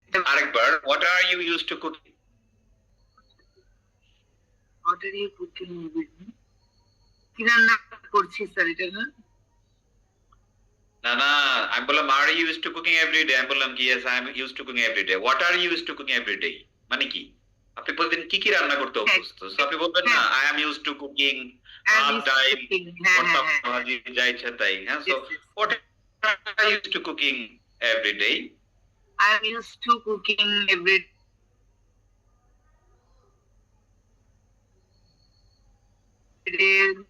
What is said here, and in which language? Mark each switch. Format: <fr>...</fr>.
<bn>আরেকবার,</bn> <en>what are you used to cooking? What are you cooking with me?</en> <bn>কি রান্না করছিস স্যার এটা না? না না, আমি বললাম</bn> <en>are you used to cooking every day?</en> <bn>আমি বললাম কি</bn> <en>yes, I am used to cooking every day. What are you used to cooking every day?</en> <bn>মানে কি? আপনি প্রতিদিন কি রান্না করতে অভ্যস্ত? আপনি বলবেন না</bn> <en>I am used to cooking</en> <bn>ভাত ডাল ভর্তা ভাজি যা ইচ্ছা তাই। হ্যাঁ</bn> <en>So what are you used to cooking every day? I am used to cooking every day.</en>